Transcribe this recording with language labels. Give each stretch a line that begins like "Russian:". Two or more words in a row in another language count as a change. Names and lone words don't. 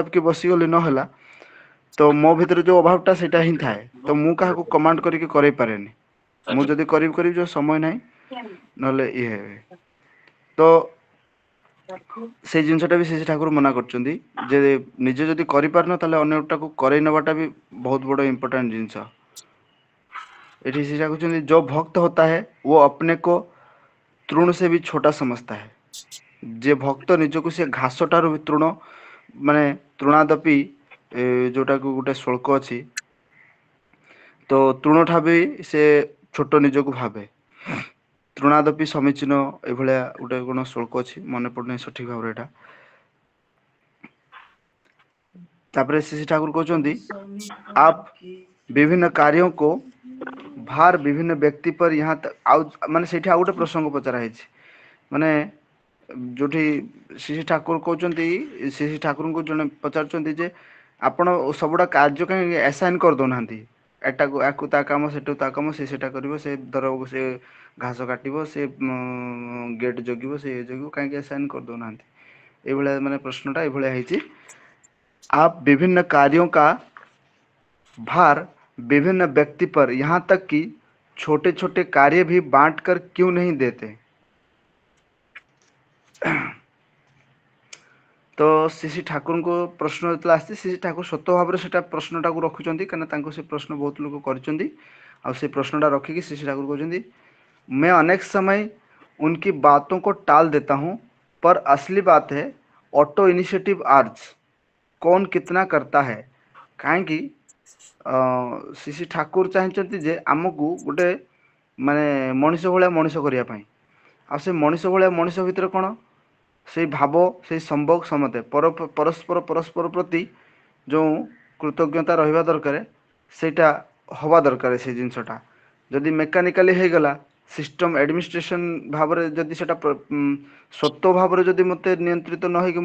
Odia: କି ବସିଗଲି ନହେଲା ତ ମୋ ଭିତରେ ଯୋଉ ଅଭାବ ଟା ସେଇଟା ହିଁ ଥାଏ ତ ମୁଁ କାହାକୁ କମାଣ୍ଡ କରିକି କରେଇ ପାରେନି ମୁଁ ଯଦି କରିବି ଯୋଉ ସମୟ ନାହିଁ ନହେଲେ ଇଏ ହେବେ ତ ସେଇ ଜିନିଷଟା ବି ସେ ଠାକୁର ମନା କରୁଛନ୍ତି ଯେ ନିଜେ ଯଦି କରିପାରୁନ ତାହେଲେ ଅନ୍ୟଟାକୁ କରେଇ ନବାଟା ବି ବହୁତ ବଡ ଇମ୍ପୋର୍ଟାଣ୍ଟ ଜିନିଷ ଏଠି ସେ କହୁଛନ୍ତି ଯୋ ଭକ୍ତ
Hindi: होता है वो अपने को तृण से भी छोटा समझता है
Odia: ଯେ ଭକ୍ତ ନିଜକୁ ସେ ଘାସ ଠାରୁ ବି ତୃଣ ମାନେ ତୃଣାଦପି ଯୋଉଟାକୁ ଗୋଟେ ଶ୍ଳୋକ ଅଛି ତ ତୃଣ ଠା ବି ସେ ଛୋଟ ନିଜକୁ ଭାବେ
Sanskrit: ତୃଣାଦପି ସମୀଚୀନ
Odia: ଏଇଭଳିଆ ଗୋଟେ କଣ ଶ୍ଳୋକ ଅଛି ମନେ ପଡୁନାହିଁ ସଠିକ ଭାବରେ ଏଇଟା ତାପରେ ଶ୍ରୀ ଠାକୁର କହୁଛନ୍ତି
Hindi: आप विभिन्न कार्यों को भार विभिन्न व्यक्ति पर यहाँ
Odia: ଆଉ ମାନେ ସେଇଠି ଆଉ ଗୋଟେ ପ୍ରସଙ୍ଗ ପଚରା ହେଇଛି ମାନେ ଯୋଉଠି ଶ୍ରୀ ଠାକୁର କହୁଛନ୍ତି ଶ୍ରୀ ଠାକୁରଙ୍କୁ ଜଣେ ପଚାରୁଛନ୍ତି ଯେ ଆପଣ ସବୁଡା କାର୍ଯ୍ୟ କାହିଁ ଆସାଇନ କରିଦଉନାହାନ୍ତି ଏଟାକୁ ଆକୁ ତା କାମ ସେଠୁ ତା କାମ ସେ ସେଟା କରିବ ସେ ଧର ସେ ଘାସ କାଟିବ ସେ ଗେଟ ଜଗିବ ସେ ଜଗିବ କାହିଁକି ଆସାଇନ କରିଦଉନାହାନ୍ତି ଏଇଭଳିଆ ମାନେ ପ୍ରଶ୍ନଟା ଏଇଭଳିଆ ହେଇଛି
Hindi: आप विभिन्न कार्यों का भार विभिन्न व्यक्ति पर यहाँ तक कि छोटे छोटे कार्य भी बांट कर क्यों नहीं देते
Odia: ତ ଶ୍ରୀ ଠାକୁରଙ୍କ ପ୍ରଶ୍ନ ଯେତେବେଳେ ଆସିଛି ଶ୍ରୀ ଠାକୁର ସତ ଭାବରେ ସେଟା ପ୍ରଶ୍ନଟାକୁ ରଖୁଛନ୍ତି କାହିଁକିନା ତାଙ୍କୁ ସେ ପ୍ରଶ୍ନ ବହୁତ ଲୋକ କରିଛନ୍ତି ଆଉ ସେ ପ୍ରଶ୍ନଟା ରଖିକି ଶ୍ରୀ ଠାକୁର କହୁଛନ୍ତି
Hindi: मैं अनेक समय उनकी बातों को टाल देता हूँ पर असली बात है
English: auto initiative urge
Hindi: कौन कितना करता है
Odia: କାହିଁକି ଶ୍ରୀ ଠାକୁର ଚାହିଁଛନ୍ତି ଯେ ଆମକୁ ଗୋଟେ ମାନେ ମଣିଷ ଭଳିଆ ମଣିଷ କରିବା ପାଇଁ ଆଉ ସେ ମଣିଷ ଭଳିଆ ମଣିଷ ଭିତରେ କଣ ସେଇ ଭାବ ସେଇ ସମ୍ଭୋଗ ସମତେ ପରସ୍ପର ପ୍ରତି ଯେଉଁ କୃତଜ୍ଞତା ରହିବା ଦରକାର ସେଇଟା ହବା ଦରକାର ସେଇ ଜିନିଷଟା ଯଦି ମେକାନିକାଲି ହେଇଗଲା
English: system administration
Odia: ଭାବରେ ଯଦି ସେଟା ସତ୍ୟ ଭାବରେ ଯଦି ମୋତେ ନିୟନ୍ତ୍ରିତ ନ ହେଇକି